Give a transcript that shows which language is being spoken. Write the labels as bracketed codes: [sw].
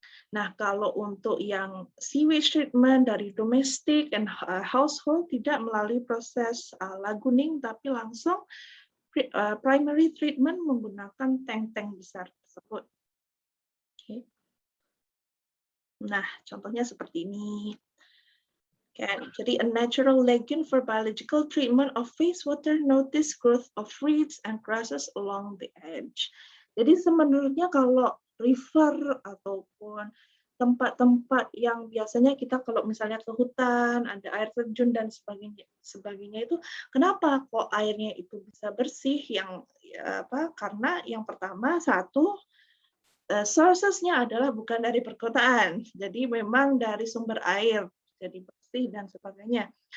[id] Nah, kalau untuk yang sewage treatment dari domestic and household tidak melalui proses lagooning, tapi langsung primary treatment menggunakan tank-tank besar tersebut. Okay. Nah, contohnya seperti ini. [en] Jadi, a natural lagoon for biological treatment of wastewater, notice growth of reeds and grasses along the edge. [id] Jadi sebenarnya kalau river ataupun tempat-tempat yang biasanya kita kalau misalnya ke hutan, ada air terjun dan sebagainya itu, kenapa kok airnya itu bisa bersih? Karena yang pertama satu, sources-nya adalah bukan dari perkotaan, jadi memang dari sumber air, jadi bersih dan sebagainya.